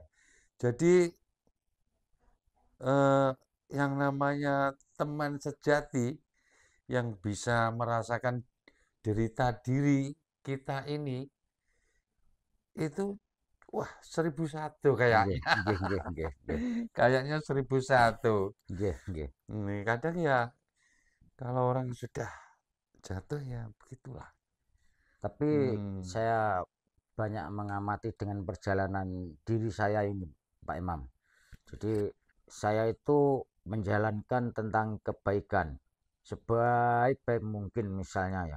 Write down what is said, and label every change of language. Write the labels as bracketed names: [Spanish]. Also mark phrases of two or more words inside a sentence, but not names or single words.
[Indonesian] Jadi eh, yang namanya teman sejati yang bisa merasakan derita diri kita ini itu wah 1001 Nggih, kayaknya. nggih, nggih, nggih, nggih. Kayaknya 1001. Nggih, nggih. Ini kadang ya kalau orang sudah jatuh ya begitulah. Tapi Hmm. saya banyak mengamati dengan perjalanan diri saya ini, Pak Imam. Jadi saya itu menjalankan tentang kebaikan sebaik-baik mungkin misalnya ya.